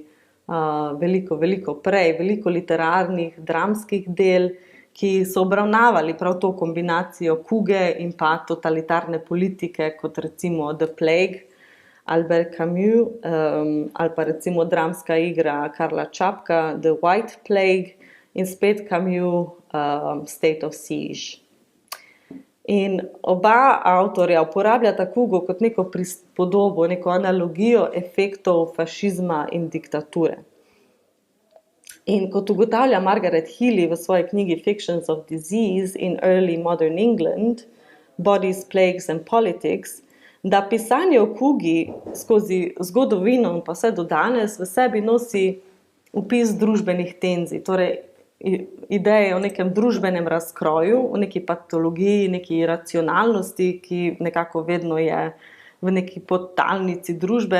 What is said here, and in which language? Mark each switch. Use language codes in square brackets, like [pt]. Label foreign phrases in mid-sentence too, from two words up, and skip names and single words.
[sl] veliko prej, veliko literarnih, dramskih del, ki so obravnavali prav to kombinacijo kuge in pa totalitarne politike, kot recimo The Plague, Albert Camus, ali pa recimo dramska igra Karla Čapka, The White Plague, in spet Camus, State of Siege. In oba avtorja uporabljata kugo kot neko prispodobo, neko analogijo efektov fašizma in diktature. In kot ugotavlja Margaret Healy v svoji knjigi Fictions of Disease in Early Modern England, Bodies, Plagues and Politics, da pisanje o kugi skozi zgodovino in pa vse do danes v sebi nosi vpis družbenih tenzij, torej ideje o nekem družbenem razkroju, o neki patologiji, neki racionalnosti, ki nekako vedno je v neki podtalnici družbe.